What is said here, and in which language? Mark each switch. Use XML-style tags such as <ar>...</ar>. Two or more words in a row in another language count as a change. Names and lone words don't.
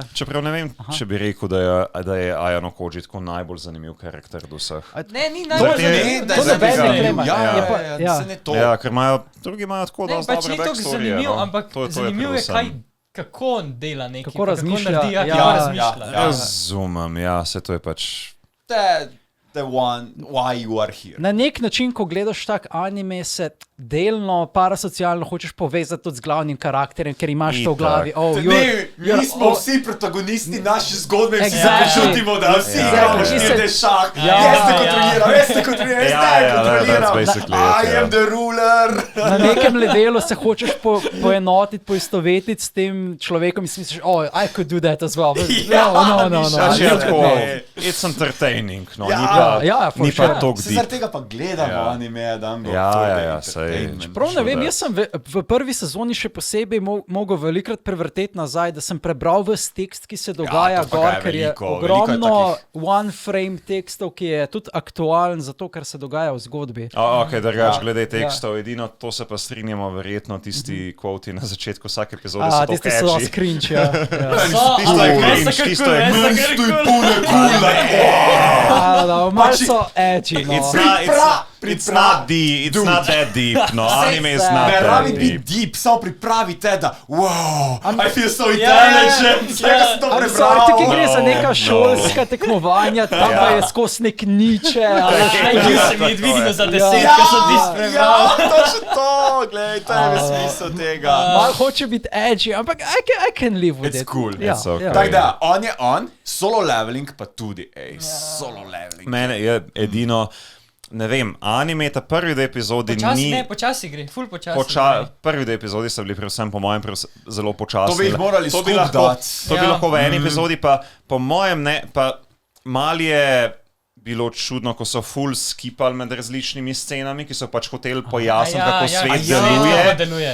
<sl>Čeprav ne vem, če bi rekel, da je Ayano Koji tako najbolj zanimiv karakter do vseh. Ne, ni najbolj zanimiv. Da je zanimiv. Ja, ker drugi imajo tako dosti dobre backstoryje. Pač ni tako zanimiv, ampak zanimiv je, kako on dela nekaj. Kako razmišlja. Razumem, ja, se to je pač...</sl> <en>The one, why you are here.</en> <sl>Na nek način, ko gledaš tak anime, se delno, parasocialno hočeš povezati tudi z glavnim karakterjem, ker imaš to v glavi. Mi smo vsi protagonisti naše zgodbe in si se počutimo, da vsi igramo štiri šah. Jaz te kontroliram,</sl> <en>I am the ruler.</en> <sl>Na nekem levelu se hočeš poenotiti, poistovetiti s tem človekom in si misliš,</sl> <en>I could do that as well.</en> <sl>No.</sl> <en>It's entertaining, no.</en> <sl>Ja, Ni pa tok deep. Zaradi tega pa gledamo anime, Dango. Ja, sej. Prav ne vem, jaz sem v prvi sezoni še posebej mogel velikrat prevrteti nazaj, da sem prebral ves tekst, ki se dogaja ker je ogromno</sl> <en>one frame</en> <sl>tekstov, ki je tudi aktualen za to, kar se dogaja v zgodbi. Drugač, glede tekstov, edino to se pa strinjamo, verjetno tisti kvoti na začetku vsake epizode so to catchy. Tisti so cringe, ja. Tisto je cringe, tisto je malo so edgy, no.</sl> <en>It's not that deep, no, anime is not that deep.</en> <sl>Ne rabi biti deep, samo pripravite, da</sl> <en>wow, I feel so intelligent,</en> <sl>vsega sem to prebral. Tukaj gre za neka šolska tekmovanja, tam pa je skos nek niče. Se mi je dvignil za 10, ko sem tisti prebral. Ja, to še to, gledaj, to je smisel tega. Malo hoče biti edgy, ampak</sl> <en>I can live with it. It's cool. It's okay.</en> <sl>Tako da, on je on, solo leveling pa tudi, solo leveling. Mene je edino, ne vem, anime ta prvi dve epizodi počasi gre, ful počasi. Prvi dve epizodi so bili predvsem po mojem zelo počasni. To bi jih morali skup dati. To bi lahko v eni epizodi, pa po mojem ne, pa mal je bilo čudno, ko so ful skipali med različnimi scenami, ki so pač hoteli pojasniti, kako svet deluje.</sl>